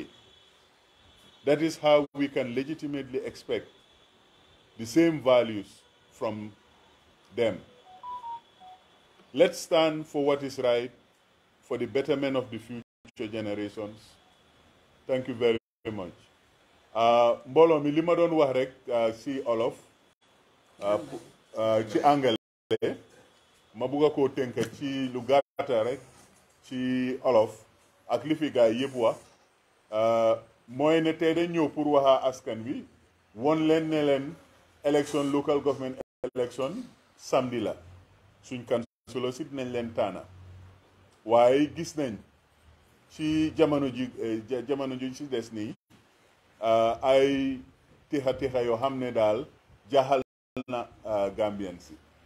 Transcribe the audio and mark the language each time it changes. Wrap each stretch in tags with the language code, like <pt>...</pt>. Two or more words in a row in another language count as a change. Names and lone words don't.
<en>That is how we can legitimately expect the same values from them. Let's stand for what is right, for the betterment of the future generations. Thank you very much.</en> <wo>Mbolo mi lima doon wax rek ci olof ci anglais ma bëgg ko tënk ci lu gàtt rek ci olof ak li fi gaay yëpp wax mooy ne tey dañ ñëw pour waxa askan wi won leen ne leen</wo> <en>election local government election</en> <wo>samedi la suñ councilor si dinañ leen taana waaye gis nañ ci jamono ji ci des nii ay tixa yoo xam ne daal jaaxal na Gambien si</wo>